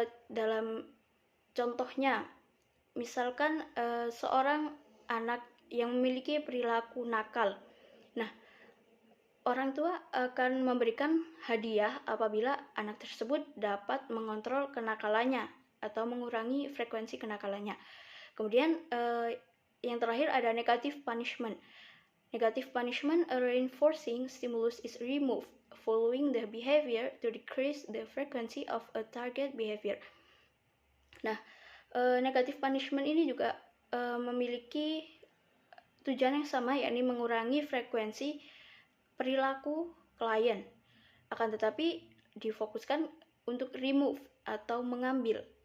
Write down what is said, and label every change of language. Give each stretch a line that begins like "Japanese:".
Indonesian: Dalam contohnya, misalkan seorang anak yang memiliki perilaku nakal. Nah, orang tua akan memberikan hadiah apabila anak tersebut dapat mengontrol kenakalannya atau mengurangi frekuensi kenakalannya. Kemudian yang terakhir ada negative punishment.
English: Negative punishment, a reinforcing stimulus is removed following the behavior to decrease the frequency of a target behavior.
Indonesian: Nah, negative punishment ini juga memiliki tujuan yang sama, yakni mengurangi frekuensi perilaku klien. Akan tetapi difokuskan untuk remove atau mengambil.